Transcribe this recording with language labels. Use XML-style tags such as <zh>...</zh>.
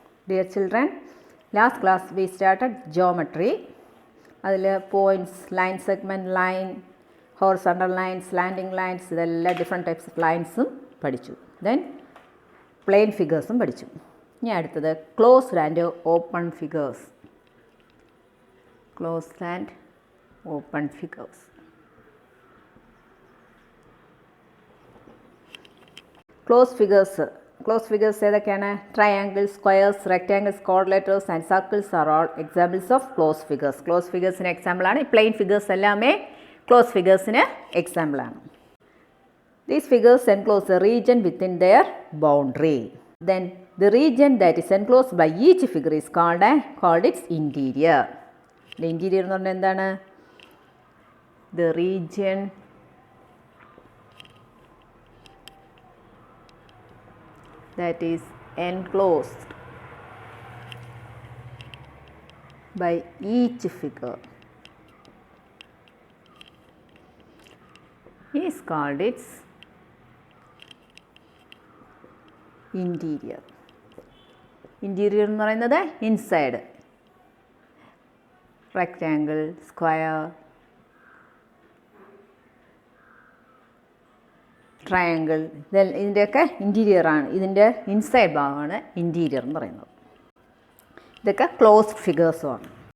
<en>Dear children, last class we started geometry.</en> <ml>അതിൽ points, line segment line, horizontal lines, slanting lines, ഇതെല്ലാം different types of ലൈൻസും പഠിച്ചു. Then plain ഫിഗേഴ്സും പഠിച്ചു. ഇനി അടുത്തത്</ml> <en>Closed and open figures. Closed and open figures.</en> <ml>Close figures ഏതൊക്കെയാണ്?</ml> <en>Triangles, squares, rectangles, quadrilaterals and circles are all examples of close figures.</en> <ml>Close ഫിഗേഴ്സിന് എക്സാമ്പിളാണ്. Plain figures എല്ലാമേ close ഫിഗേഴ്സിന് എക്സാമ്പിളാണ്.</ml> <en>These figures enclose a region within their boundary. Then the region that is enclosed by each figure is called its interior. The interior</en> <ml>എന്ന് പറഞ്ഞാൽ എന്താണ്?</ml> <en>The region that is enclosed by each figure is called its interior.</en> <ml>Interior എന്ന് പറയുന്നത് inside. Rectangle, square, triangle, ഇതിൻ്റെയൊക്കെ ഇൻറ്റീരിയറാണ്. ഇതിൻ്റെ inside ഭാഗമാണ് interior എന്ന് പറയുന്നത്. ഇതൊക്കെ ക്ലോസ്ഡ് ഫിഗേഴ്സുമാണ്.</ml>